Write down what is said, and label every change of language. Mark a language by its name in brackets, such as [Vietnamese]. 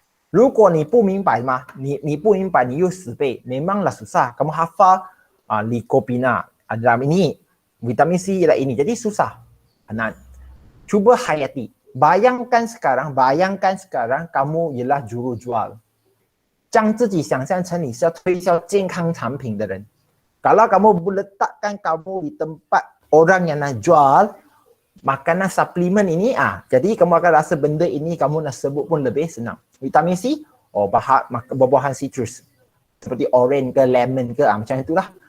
[Chinese] 如果你不明白嘛，你不明白你又死背 [Malay] memanglah susah. Kamu hafal lycopene dalam ini, vitamin C ialah ini. Jadi susah. Nah, cuba hayati. Bayangkan sekarang kamu ialah jurujual. [Chinese] 将自己想象成你是要推销健康产品的人. [Malay] Kalau kamu letakkan kamu di tempat orang yang nak jual makanan suplemen ini, jadi kamu akan rasa benda ini kamu nak sebut pun lebih senang. Vitamin C, buah-buahan citrus seperti orange ke lemon ke macam itulah.